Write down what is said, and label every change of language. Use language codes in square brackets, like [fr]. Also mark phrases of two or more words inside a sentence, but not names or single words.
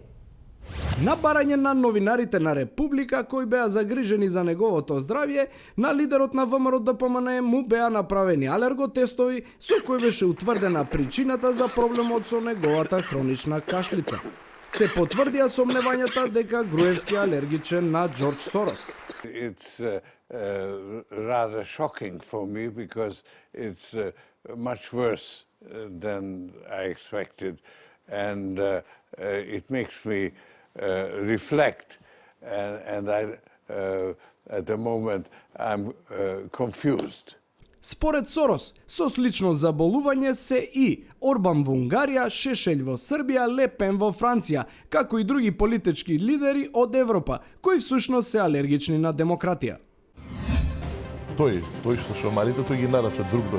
[mk] На барање на новинарите на Република кои беа загрижени за неговото здравје, на лидерот на ВМРО ДПМНЕ му беа направени алерготестови со кои беше утврдена причината за проблемот со неговата хронична кашлица. Се потврдија сомневањата дека Груевски е алергичен на Џорџ Сорос. [en] It's rather shocking for me because it's much worse than I expected, and it makes me reflect, and at the moment I'm confused. [mk] Според Сорос, со слично заболување се и Орбан во Унгарија, Шешелј во Србија, Ле Пен во Франција, како и други политички лидери од Европа, кои всушност се алергични на демократија. Тој што шамарите, тој ги нарача друг дојде.